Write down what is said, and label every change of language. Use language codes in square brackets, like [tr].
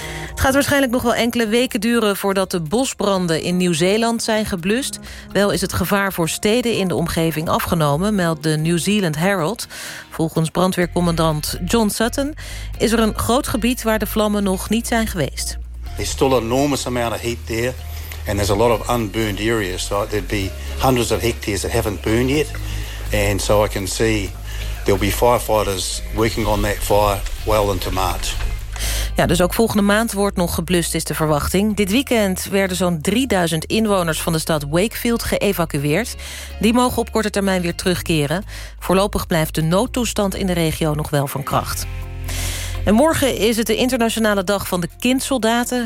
[nl] Het gaat waarschijnlijk nog wel enkele weken duren voordat de bosbranden in Nieuw-Zeeland zijn geblust. Wel is het gevaar voor steden in de omgeving afgenomen, meldt de New Zealand Herald. Volgens brandweercommandant John Sutton is er een groot gebied waar de vlammen nog niet zijn geweest. [en] There's still an enormous amount of heat there and there's a lot of unburned areas. So there'd be hundreds of hectares that haven't burned yet. And so I can see there'll be firefighters working on that fire well into March. [nl] Ja, dus ook volgende maand wordt nog geblust, is de verwachting. Dit weekend werden zo'n 3000 inwoners van de stad Wakefield geëvacueerd. Die mogen op korte termijn weer terugkeren. Voorlopig blijft de noodtoestand in de regio nog wel van kracht. En morgen is het de internationale dag van de kindsoldaten.